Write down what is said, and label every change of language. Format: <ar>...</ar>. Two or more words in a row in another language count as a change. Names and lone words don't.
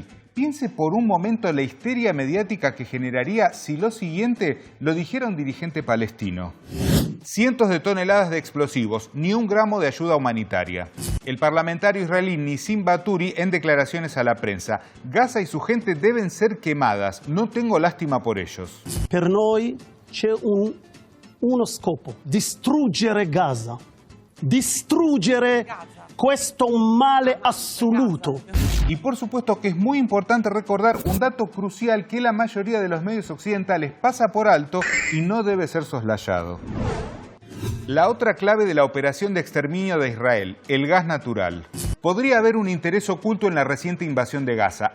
<es>Piense por un momento la histeria mediática que generaría si lo siguiente lo dijera un dirigente palestino. Cientos de toneladas de explosivos, ni un gramo de ayuda humanitaria. El parlamentario israelí Nissim Baturi en declaraciones a la prensa: Gaza y su gente deben ser quemadas, no tengo lástima por ellos.</es> <it>Per noi c'è uno scopo: distruggere Gaza. Distruggere questo male assoluto.</it> <es>Y por supuesto que es muy importante recordar un dato crucial que la mayoría de los medios occidentales pasa por alto y no debe ser soslayado. La otra clave de la operación de exterminio de Israel, el gas natural. Podría haber un interés oculto en la reciente invasión de Gaza.</es>